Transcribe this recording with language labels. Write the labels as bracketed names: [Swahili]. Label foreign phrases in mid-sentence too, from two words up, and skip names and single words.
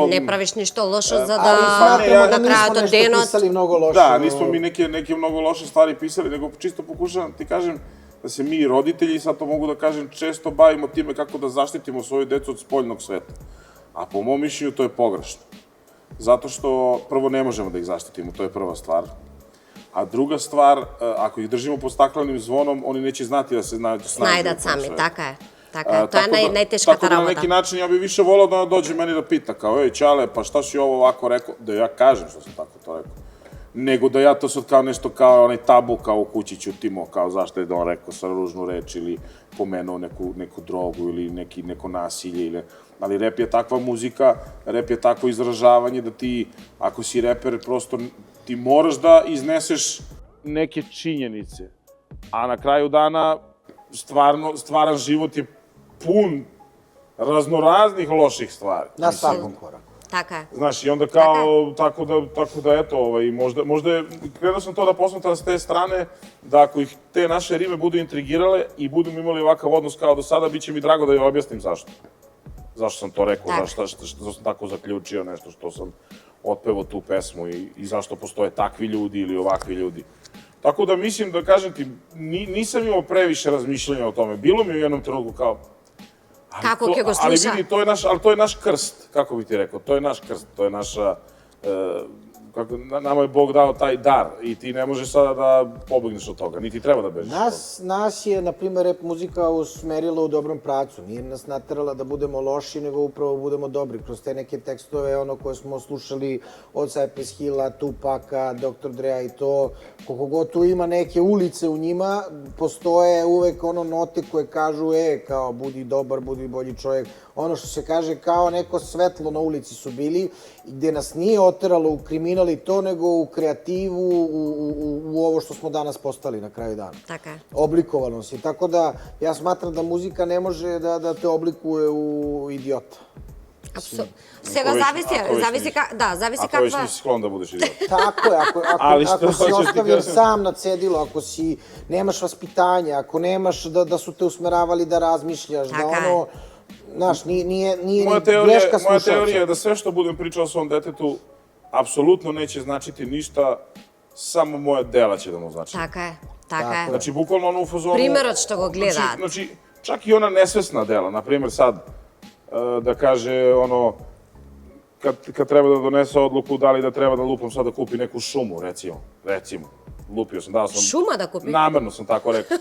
[Macedonian] Не правиш ништо лошо за [Serbian] Ali [Macedonian] да [Serbian] smatramo da [Macedonian] на [Serbian] nismo [Macedonian] крајот од [Serbian] nešto [Macedonian] денот. [Serbian] pisali mnogo loše. Da, nismo mi neke mnogo loše stvari pisali, nego čisto pokušavam ti kažem da se mi roditelji, sad to mogu da kažem, često bavimo time kako da zaštitimo svoju decu od spoljnog sveta. A po mom mišljenju to je pogrešno. Zato što prvo ne možemo da ih zaštitimo, to je prva stvar. A druga stvar, ako ih držimo pod staklenim zvonom, oni neće znati da se [Macedonian] Најдат сами, така е. Така е. Тоа е најтешката [Serbian] Tako da na neki [Macedonian] работа. [Serbian] način ja bih više volao da dođe meni da pita kao, ej Ćale, pa šta si ovo ovako rekao? Da ja kažem što sam tako to rekao. Nego da ja to sad kao nešto kao onaj tabu kao u kući ćutimo, kao zašto je da on rekao sa ružnu reč ili pomenuo neku drogu ili neko nasilje ili... Ali rep je takva muzika, rep je takvo izražavanje da ti, ako si reper, prosto ti moraš da izneseš neke činjenice. A na kraju dana stvaran život je pun raznoraznih loših stvari. Na svakom koraku. [Macedonian] Така е. [Serbian] Znaš, i onda kao, tako da eto, možda je, krenuo sam to da posmatram s te strane, da ako ih te naše rime budu intrigirale i budemo imali ovakav odnos kao do sada, bit će mi drago da joj objasnim zašto. Zašto sam to rekao, što sam tako zaključio nešto, što sam otpevao tu pesmu i zašto postoje takvi ljudi ili ovakvi ljudi. Tako da mislim da, kažem ti, nisam imao previše razmišljanja o tome. Bilo mi u jednom trenutku kao, [Macedonian] Како ќе го [Serbian] ali [Macedonian] слуша? [Serbian] vidi, to je naš krst, kako bi ti rekao, to je naš krst, to je naša, nama je Bog dao taj dar i ti ne možeš sada da pobegneš od toga, niti treba da bežiš od toga. Nas je, na primer, rap muzika usmerila u dobrom pravcu. Nije nas naterala da budemo loši, nego upravo budemo dobri. Kroz te neke tekstove, koje smo slušali od Cypress Hilla, Tupaka, Dr. Drea i to, koliko god tu ima neke ulice u njima, postoje uvek note koje kažu, kao, budi dobar, budi bolji čovjek. Ono što se kaže, kao neko svetlo na ulici su bili, gde nas nije oteralo u kriminal i to, nego u kreativu, u ovo što smo danas postali na kraju dana. [Macedonian] Така е. [Serbian] Oblikovalo se. Tako da, ja smatram da muzika ne može da te oblikuje u idiota. [Macedonian] Сега зависи [Serbian] Ako već [Macedonian] каква... [Serbian] nisi sklon da budeš idiot. Tako je, Ali što ako si hoćeš ti ostavljen kažem? sam na cedilu, ako si nemaš vaspitanja, ako nemaš da su te usmeravali da razmišljaš, da [Macedonian] Така е. [Serbian] znaš, nije Moja greška slušalca. teorija je da sve što budem pričao o svom detetu apsolutno neće značiti ništa, samo moja dela će da mu znači. [Macedonian] Така е. Така е. [Serbian] Znači, bukvalno ono u fazonu... [Macedonian] Примерот што го гледа. [Serbian] Znači, čak i ona nesvesna dela, na primjer sad, da kaže, kad treba da donese odluku da li da treba da lupam sad da kupi neku šumu, recimo, lupio sam, dao sam... Šuma da kupi? Namerno sam tako rekao,